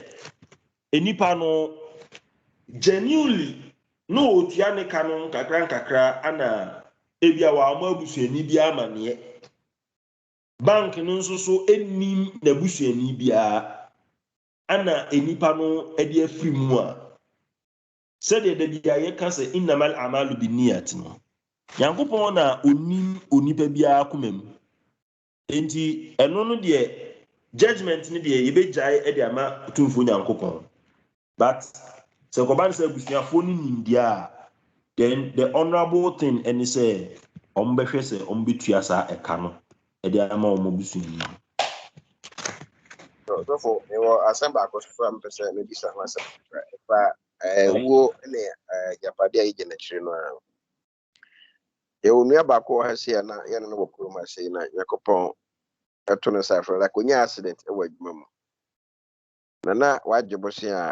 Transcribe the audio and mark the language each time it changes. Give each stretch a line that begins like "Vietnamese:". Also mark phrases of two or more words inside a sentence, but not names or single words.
Akan: enipa no genuinely no otua ne ka no nkakra ana ebia wa ama abusuani bi amaneɛ bank no nso so enim na abusuani biara ana enipa no de afiri mu a sɛdeɛ da bi a yɛka sɛ
Arabic: إنما الأعمال بالنيات
Akan: no nyankopɔn na onim onipa biara koma mu enti ɛno no deɛ judgment no deɛ yɛbɛgyae de ama tumfuo nyankopɔn but sɛ kɔba no sɛ abusuafoɔ no nimdeɛ a
English: then the honorable thing
Akan: ɛne sɛ ɔmbɛhwɛ sɛ ɔmbɛtua saa ɛka no de ama ɔmo abusuani so asɛm baako so a mpɛ sɛ mebisa ho asɛm fa wuo ne japade a yɛgye n'akyiri no a yɛwɔ nnua baako wɔ ha sei a na yɛne no wɔ kurom ha sei na Nyankopɔn ɛto no sa afrɛ like onya accident ɛwɔ adwuma mu na wagye bɔhyɛ a